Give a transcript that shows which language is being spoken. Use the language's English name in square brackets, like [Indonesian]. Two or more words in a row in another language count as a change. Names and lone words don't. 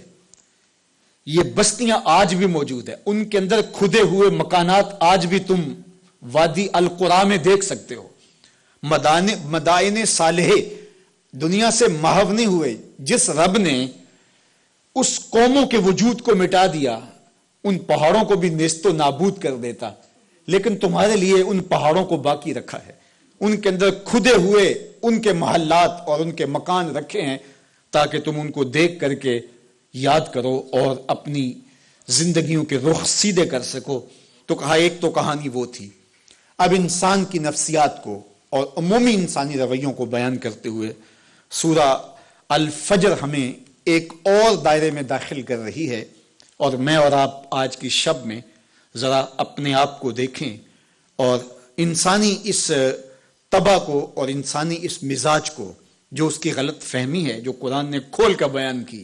[Urdu] یہ بستیاں آج بھی موجود ہیں، ان کے اندر کھدے ہوئے مکانات آج بھی تم وادی القرا میں دیکھ سکتے ہو. مدائن صالحے دنیا سے محو نہیں ہوئے. جس رب نے اس قوموں کے وجود کو مٹا دیا ان پہاڑوں کو بھی نیست و نابود کر دیتا، لیکن تمہارے لیے ان پہاڑوں کو باقی رکھا ہے. ان کے اندر کھدے ہوئے ان کے محلات اور ان کے مکان رکھے ہیں تاکہ تم ان کو دیکھ کر کے یاد کرو اور اپنی زندگیوں کے رخ سیدھے کر سکو۔ تو کہا ایک تو کہانی وہ تھی۔ اب انسان کی نفسیات کو اور عمومی انسانی رویوں کو بیان کرتے ہوئے سورہ الفجر ہمیں ایک اور دائرے میں داخل کر رہی ہے، اور میں اور آپ آج کی شب میں ذرا اپنے آپ کو دیکھیں اور انسانی اس طبع کو اور انسانی اس مزاج کو، جو اس کی غلط فہمی ہے، جو قرآن نے کھول کر بیان کی۔